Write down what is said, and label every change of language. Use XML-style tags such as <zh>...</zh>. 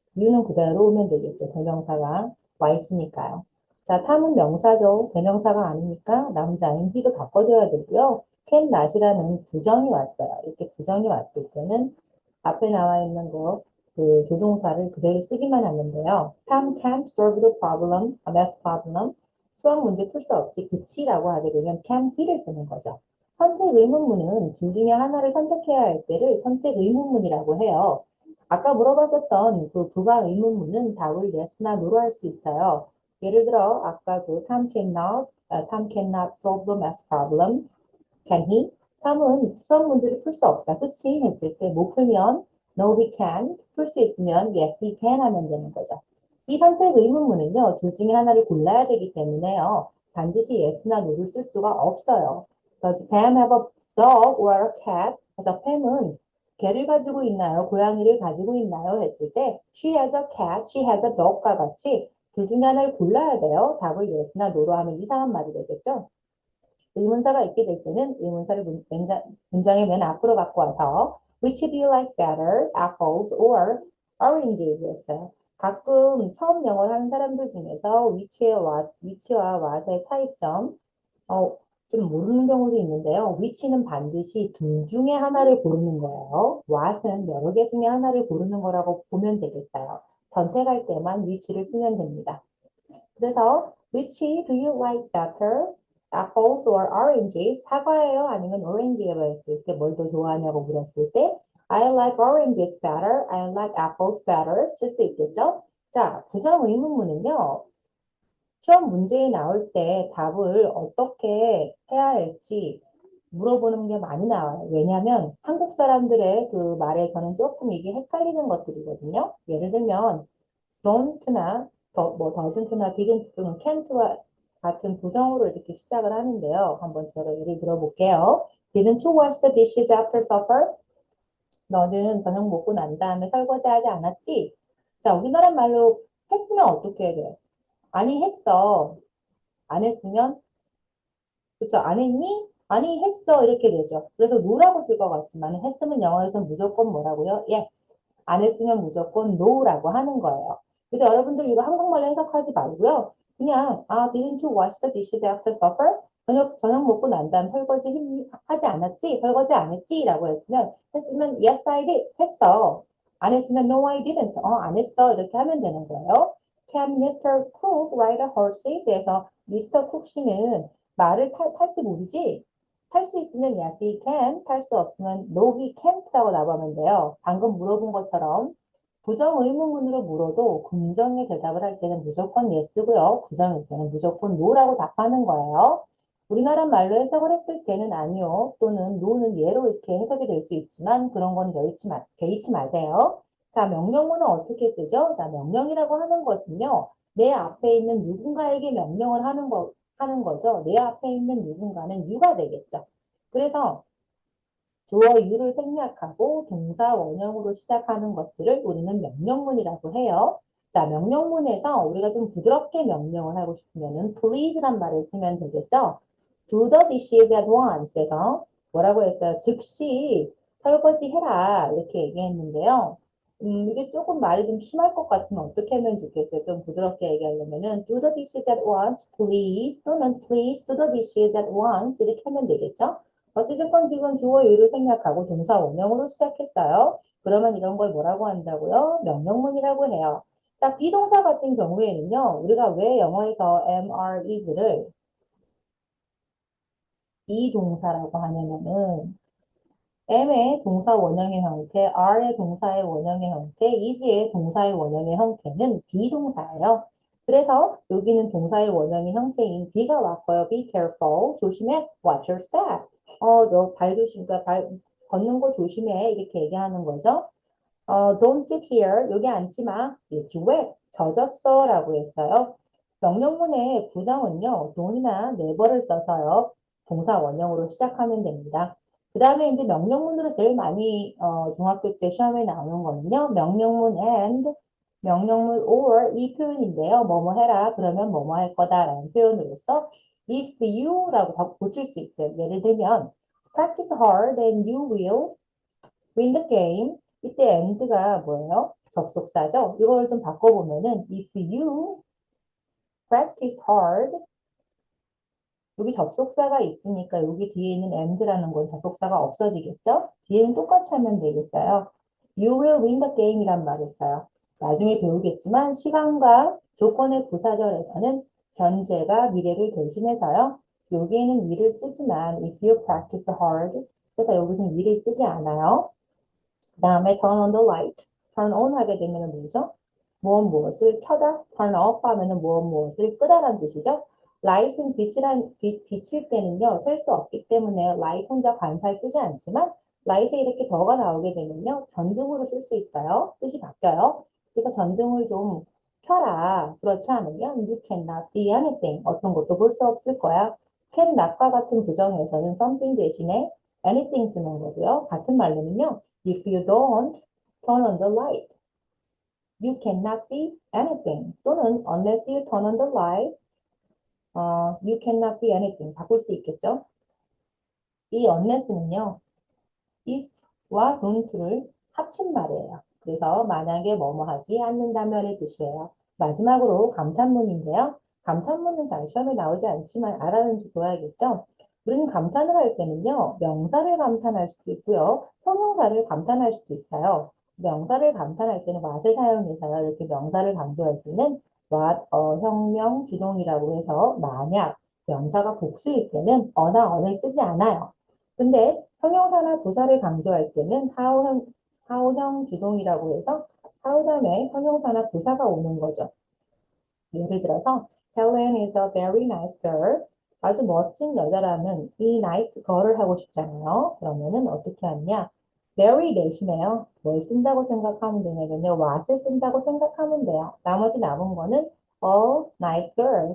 <ko>you는 그대로 오면 되겠죠. 대명사가 와 있으니까요. 자, 탐은 명사죠. 대명사가 아니니까 남자인 he를 바꿔줘야 되고요. can not이라는 부정이 왔어요. 이렇게 부정이 왔을 때는 앞에 나와 있는 그 조동사를 그대로 쓰기만 하면 돼요.</ko> <en>Tom can't solve the problem, a math problem.</en> <ko>수학 문제 풀 수 없지, 그치라고 하게 되면 can he를 쓰는 거죠. 선택 의문문은 둘 중에 하나를 선택해야 할 때를 선택 의문문이라고 해요. 아까 물어봤었던 그 부가 의문문은 답을 yes나 no로 할 수 있어요. 예를 들어 아까 그</ko> <en>Tom cannot solve the math problem. Can he?</en> <ko>탐은 수학 문제를 풀 수 없다. 그치? 했을 때 못 풀면</ko> <en>no he can't.</en> <ko>풀 수 있으면</ko> <en>yes he can</en> <ko>하면 되는 거죠. 이 선택 의문문은요. 둘 중에 하나를 골라야 되기 때문에요. 반드시 yes나 no를 쓸 수가 없어요.</ko> <en>Does Pam have a dog or a cat?</en> <ko>그래서 팸은 개를 가지고 있나요? 고양이를 가지고 있나요? 했을 때</ko> <en>she has a cat, she has a dog</en> <ko>과 같이 둘 중에 하나를 골라야 돼요. 답을 yes나 no로 하면 이상한 말이 되겠죠? 의문사가 있게 될 때는 의문사를 문장의 맨 앞으로 갖고 와서</ko> <en>Which do you like better, apples or oranges?</en> <ko>였어요. 가끔 처음 영어를 하는 사람들 중에서 위치와 what의 차이점 좀 모르는 경우도 있는데요. 위치는 반드시 둘 중에 하나를 고르는 거예요. what은 여러 개 중에 하나를 고르는 거라고 보면 되겠어요. 선택할 때만 위치를 쓰면 됩니다. 그래서</ko> <en>which do you like better? apples or oranges?</en> <ko>사과예요? 아니면 오렌지예요? 했을 때 뭘 더 좋아하냐고 물었을 때</ko> <en>I like oranges better. I like apples better.</en> <ko>쓸 수 있겠죠? 자, 부정 의문문은요. 시험 문제에 나올 때 답을 어떻게 해야 할지 물어보는 게 많이 나와요. 왜냐하면 한국 사람들의 그 말에 저는 조금 이게 헷갈리는 것들이거든요. 예를 들면 don't나 뭐 doesn't나 didn't 또는 can't와 같은 부정어로 이렇게 시작을 하는데요. 한번 제가 예를 들어볼게요.</ko> <en>Didn't you wash the dishes after supper?</en> <ko>너는 저녁 먹고 난 다음에 설거지하지 않았지? 자, 우리나라 말로 했으면 어떻게 해야 돼요? 아니, 했어. 안 했으면 그쵸? 안 했니? 아니, 했어. 이렇게 되죠. 그래서 no라고 쓸 것 같지만 했으면 영어에서는 무조건 뭐라고요?</ko> <en>yes.</en> <ko>안 했으면 무조건 no라고 하는 거예요. 그래서 여러분들 이거 한국말로 해석하지 말고요. 그냥</ko> <en>didn't you wash the dishes after supper?</en> <ko>저녁 먹고 난 다음 하지 않았지? 설거지 안 했지? 라고 했으면</ko> <en>yes I did.</en> <ko>했어. 안 했으면</ko> <en>no I didn't.</en> <ko>안 했어. 이렇게 하면 되는 거예요.</ko> <en>Can Mr. Cook ride a horse?</en> <ko>그래서</ko> <en>Mr.</en> <ko>Cook 씨는 말을 탈지 모르지? 탈 수 있으면</ko> <en>yes, he can.</en> <ko>탈 수 없으면</ko> <en>no, he can't</en> <ko>라고 나가면 돼요. 방금 물어본 것처럼 부정 의문문으로 물어도 긍정의 대답을 할 때는 무조건 yes고요. 부정일 때는 무조건 no라고 답하는 거예요. 우리나라 말로 해석을 했을 때는 아니요 또는 no는 예로 이렇게 해석이 될 수 있지만 그런 건 개의치 마세요. 자, 명령문은 어떻게 쓰죠? 자, 명령이라고 하는 것은요. 내 앞에 있는 누군가에게 명령을 하는 거죠. 내 앞에 있는 누군가는 you가 되겠죠. 그래서 주어 you를 생략하고 동사 원형으로 시작하는 것들을 우리는 명령문이라고 해요. 자, 명령문에서 우리가 좀 부드럽게 명령을 하고 싶으면은 please란 말을 쓰면 되겠죠.</ko> <en>Do the dishes at once</en> <ko>에서 뭐라고 했어요? 즉시 설거지 해라 이렇게 얘기했는데요. 이게 조금 말이 좀 심할 것 같으면 어떻게 하면 좋겠어요? 좀 부드럽게 얘기하려면은</ko> <en>do the dishes at once, please</en> <ko>또는</ko> <en>please do the dishes at once</en> <ko>이렇게 하면 되겠죠? 어찌됐건 지금 주어 유를 생략하고 동사 원형으로 시작했어요. 그러면 이런 걸 뭐라고 한다고요? 명령문이라고 해요. 자, 비동사 같은 경우에는요. 우리가 왜 영어에서 am, are, is를 비동사라고 하냐면은 am의 동사 원형의 형태, are의 동사의 원형의 형태, is의 동사의 원형의 형태는 비동사예요. 그래서 여기는 동사의 원형의 형태인 be가 왔고요.</ko> <en>be careful,</en> <ko>조심해,</ko> <en>watch your step.</en> <ko>너 발 조심, 걷는 거 조심해 이렇게 얘기하는 거죠.</ko> <en>don't sit here,</en> <ko>여기 앉지 마.</ko> <en>It's wet,</en> <ko>젖었어 라고 했어요. 명령문의 부정은요, don't이나 never를 써서요, 동사 원형으로 시작하면 됩니다. 그 다음에 이제 명령문으로 제일 많이 중학교 때 시험에 나오는 거는요, 명령문 and, 명령문 or 이 표현인데요. 뭐뭐 해라 그러면 뭐뭐 할 거다라는 표현으로서 if you라고 고칠 수 있어요. 예를 들면</ko> <en>practice hard and you will win the game.</en> <ko>이때 and가 뭐예요? 접속사죠. 이걸 좀 바꿔보면은</ko> <en>if you practice hard</en> <ko>여기 접속사가 있으니까 여기 뒤에 있는 and라는 건 접속사가 없어지겠죠? 뒤에는 똑같이 하면 되겠어요.</ko> <en>You will win the game이란</en> <ko>말을 써요. 나중에 배우겠지만 시간과 조건의 부사절에서는 현재가 미래를 대신해서요. 여기에는 will을 쓰지만</ko> <en>if you practice hard</en> <ko>그래서 여기서는 will을 쓰지 않아요. 그 다음에</ko> <en>turn on the light.</en> <ko>turn on 하게 되면 뭐죠? 무엇을 켜다, turn off 하면은 무엇을 끄다라는 뜻이죠. light은 빛일 때는요, 셀 수 없기 때문에 light 혼자 관사에 쓰지 않지만 light에 이렇게 더가 나오게 되면요, 전등으로 쓸 수 있어요. 뜻이 바뀌어요. 그래서 전등을 좀 켜라. 그렇지 않으면</ko> <en>you cannot see anything.</en> <ko>어떤 것도 볼 수 없을 거야. cannot과 같은 부정에서는 something 대신에 anything 쓰는 거고요.</ko> <en>같은 말로는요, if you don't turn on the light, you cannot see anything. 또는 unless you turn on the light, you cannot see anything.</en> <ko>바꿀 수 있겠죠? 이 unless는요, if와 don't를 합친 말이에요. 그래서 만약에 뭐뭐 하지 않는다면의 뜻이에요. 마지막으로 감탄문인데요. 감탄문은 잘 시험에 나오지 않지만 알아는 둬야겠죠? 우리는 감탄을 할 때는요, 명사를 감탄할 수도 있고요, 형용사를 감탄할 수도 있어요. 명사를 감탄할 때는 what을 사용해서요, 이렇게 명사를 강조할 때는 what, 형명, 주동이라고 해서 만약 명사가 복수일 때는 어나 언을 쓰지 않아요. 근데 형용사나 부사를 강조할 때는 how형 주동이라고 해서 how 다음에 형용사나 부사가 오는 거죠. 예를 들어서</ko> <en>Helen is a very nice girl.</en> <ko>아주 멋진 여자라는 이 nice girl을 하고 싶잖아요. 그러면은 어떻게 하느냐? very 대신에요. 뭘 쓴다고 생각하면 되냐면요. what을 쓴다고 생각하면 돼요. 나머지 남은 거는</ko> <en>a nice girl.</en>